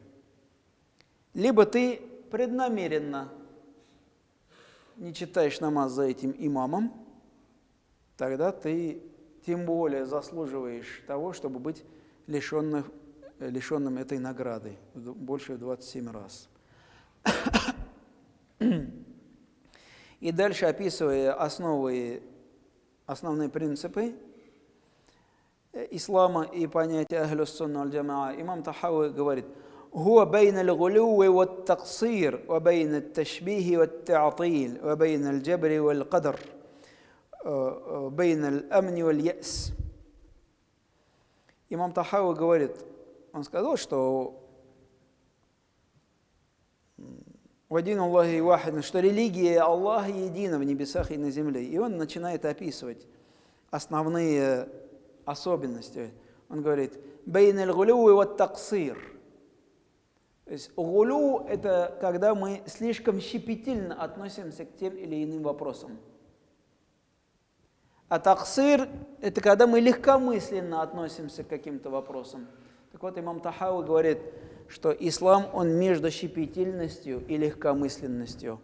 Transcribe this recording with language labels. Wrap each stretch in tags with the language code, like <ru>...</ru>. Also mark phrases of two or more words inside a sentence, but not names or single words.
<ru>Либо ты преднамеренно не читаешь намаз за этим имамом, тогда ты тем более заслуживаешь того, чтобы быть лишенным этой награды больше 27 раз. И дальше, описывая основные принципы ислама и понятия</ru> <ar>أهل السنة والجماعة,</ar> <ru>имам Тахауи говорит:</ru> <ar>هو بين الغلو والتقصير وبين التشبيه والتعطيل وبين الجبر والقدر بين الأمن واليأس».</ar> <ru>Имам Тахауи говорит, он сказал, что</ru> <ar>«ودين الله واحد»,</ar> <ru>что религия Аллаха едина в небесах и на земле. И он начинает описывать основные особенности. Он говорит:</ru> <ar>بين الغلو والتقصير».</ar> <ru>То есть гулю – это когда мы слишком щепетильно относимся к тем или иным вопросам. А таксир – это когда мы легкомысленно относимся к каким-то вопросам. Так вот, имам Тахауи говорит, что ислам, он между щепетильностью и легкомысленностью.</ru>